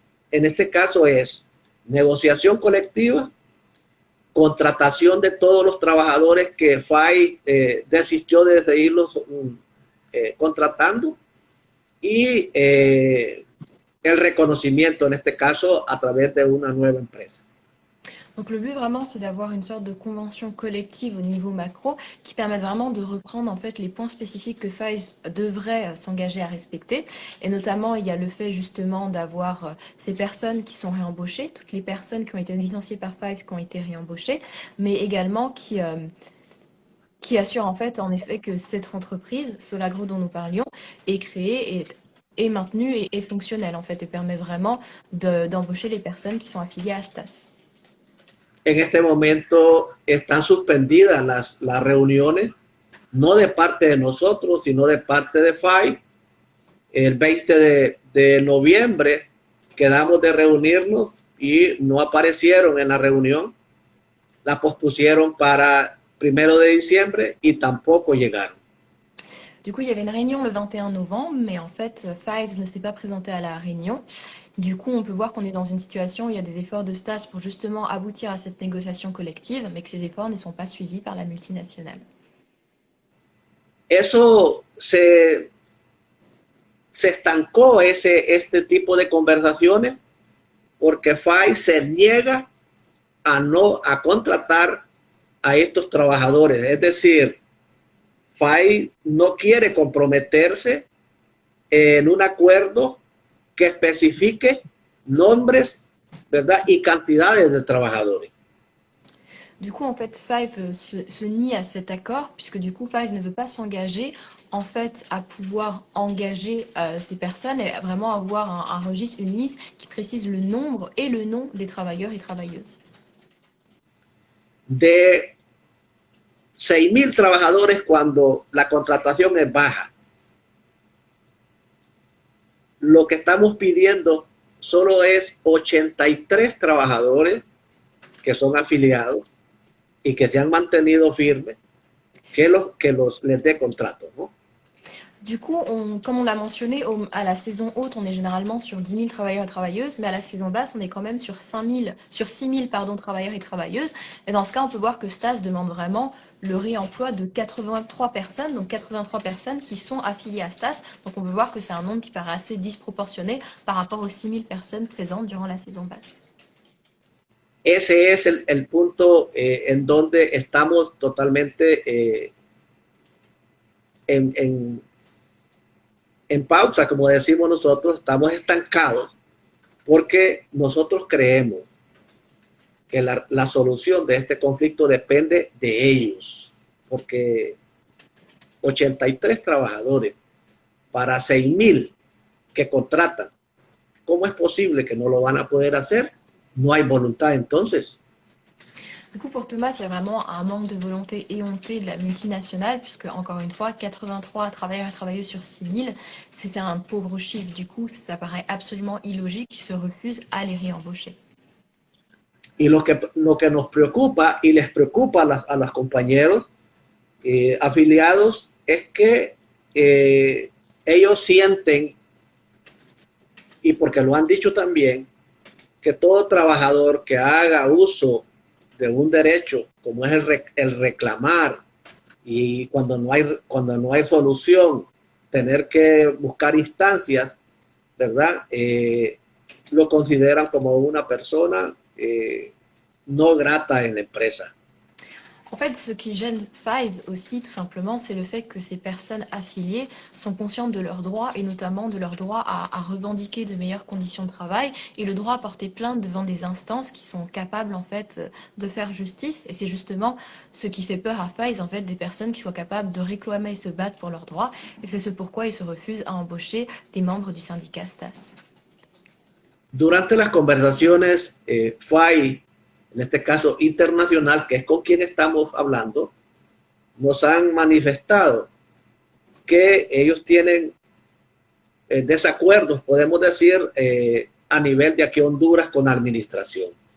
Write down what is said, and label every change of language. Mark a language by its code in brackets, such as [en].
[es] En este caso es negociación colectiva, contratación de todos los trabajadores que FAI desistió de seguirlos contratando y el reconocimiento, en este caso, a través de una nueva empresa. [fr] Donc le but vraiment, c'est d'avoir une sorte de convention collective au niveau macro qui permette vraiment de reprendre en fait les points spécifiques que FAIS devrait s'engager à respecter. Et notamment, il y a le fait justement d'avoir ces personnes qui sont réembauchées, toutes les personnes qui ont été licenciées par FAIS qui ont été réembauchées, mais également qui assure en fait en effet que cette entreprise, Solagro dont nous parlions, est créée est maintenue et est fonctionnelle en fait et permet vraiment d'embaucher les personnes qui sont affiliées à STAS. [es] En este momento están suspendidas las reuniones, no de parte de nosotros, sino de parte de FAI. El 20 de noviembre quedamos de reunirnos y no aparecieron en la reunión. La pospusieron para 1 de diciembre y tampoco llegaron. [fr] Du coup, il y avait une réunion le 21 novembre, mais en fait, Fives ne s'est pas présenté à la réunion. Du coup, on peut voir qu'on est dans une situation où il y a des efforts de STAS pour justement aboutir à cette négociation collective, mais que ces efforts ne sont pas suivis par la multinationale. [es] Eso se estancó este tipo de conversaciones porque FAI se niega a contratar a estos trabajadores. Es decir, FAI no quiere comprometerse en un acuerdo que especifique nombres, ¿verdad? Y cantidades de trabajadores. [fr] Du coup, en fait, Five se nie à cet accord, puisque du coup, Five ne veut pas s'engager en fait à pouvoir engager ces personnes et vraiment avoir un registre, une liste qui précise le nombre et le nom des travailleurs et travailleuses. [es] De 6,000 trabajadores cuando la contratación es baja. Lo que estamos pidiendo solo es 83 trabajadores que son afiliados y que se han mantenido firmes, que les dé contrato, ¿no? [fr] Du coup, comme on l'a mentionné, à la saison haute, on est généralement sur 10 000 travailleurs et travailleuses, mais à la saison basse, on est quand même sur 6 000 travailleurs et travailleuses. Et dans ce cas, on peut voir que STAS demande vraiment le réemploi de 83 personnes, donc 83 personnes qui sont affiliées à STAS. Donc on peut voir que c'est un nombre qui paraît assez disproportionné par rapport aux 6 000 personnes présentes durant la saison basse. [es] Ese es el punto en donde estamos totalmente en pausa, como decimos nosotros, estamos estancados porque nosotros creemos que la solución de este conflicto depende de ellos, porque 83 trabajadores para 6,000 que contratan, ¿cómo es posible que no lo van a poder hacer? No hay voluntad entonces. [fr] Du coup, pour Thomas, il y a vraiment un manque de volonté éhontée de la multinationale, puisque, encore une fois, 83 travailleurs et travailleuses sur 6 000, c'était un pauvre chiffre. Du coup, ça paraît absolument illogique qu'ils se refusent à les réembaucher. [es] Y lo que nos preocupa y les preocupa a los compañeros afiliados es que ellos sienten, y porque lo han dicho también, que todo trabajador que haga uso de un derecho como es el reclamar y cuando no hay solución tener que buscar instancias, ¿verdad? Lo consideran como una persona no grata en la empresa. [fr] En fait, ce qui gêne Fives aussi, tout simplement, c'est le fait que ces personnes affiliées sont conscientes de leurs droits et notamment de leur droit à revendiquer de meilleures conditions de travail et le droit à porter plainte devant des instances qui sont capables en fait de faire justice. Et c'est justement ce qui fait peur à Fives, en fait, des personnes qui soient capables de réclamer et se battre pour leurs droits. Et c'est ce pourquoi ils se refusent à embaucher des membres du syndicat STAS. [es] Durante las conversaciones, FAI, en este caso internacional, que es con quien estamos hablando, nos han manifestado que ellos tienen desacuerdos, podemos decir, a nivel de aquí Honduras con la administración.